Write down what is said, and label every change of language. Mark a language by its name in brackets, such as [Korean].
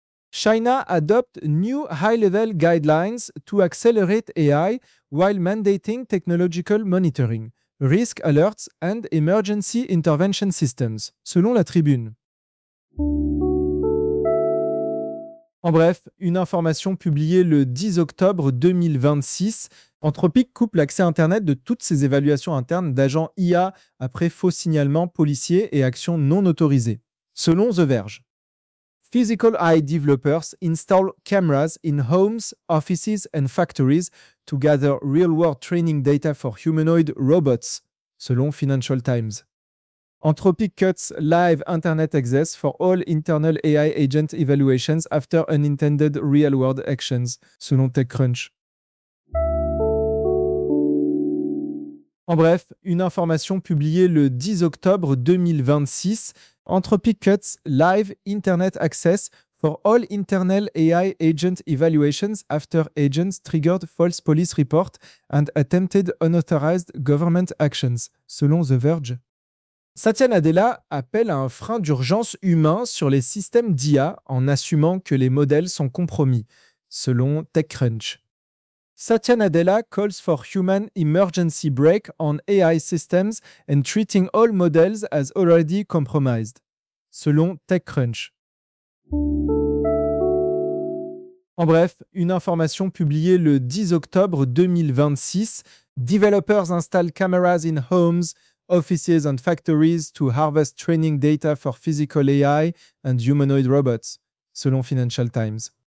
[English] China adopte new high-level guidelines to accelerate AI while mandating technological monitoring, risk alerts and emergency intervention systems, [French] selon la Tribune. En bref, une information publiée le 10 octobre 2026, Anthropique coupe l'accès Internet de toutes ses évaluations internes d'agents IA après faux signalements policiers et actions non autorisées. Selon [English] The Verge, Physical AI developers install cameras in homes, offices and factories to gather real-world training data for humanoid robots, [French] selon [English] Financial Times. Anthropic cuts live Internet access for all internal AI agent evaluations after unintended real-world actions, [French] selon [English] TechCrunch. [French] En bref, une information publiée le 10 octobre 2026, [English] Anthropic cuts live Internet access for all internal AI agent evaluations after agents triggered false police report and attempted unauthorized government actions, [French] selon [English] The Verge. [French] Satya Nadella appelle à un frein d'urgence humain sur les systèmes d'IA en assumant que les modèles sont compromis, selon TechCrunch. [English] Satya Nadella calls for human emergency brake on AI systems and treating all models as already compromised, [French] selon [English] TechCrunch. [French] En bref, une information publiée le 10 octobre 2026, [English] developers install cameras in homes, offices and factories to harvest training data for physical AI and humanoid robots, [French] selon [English] Financial Times.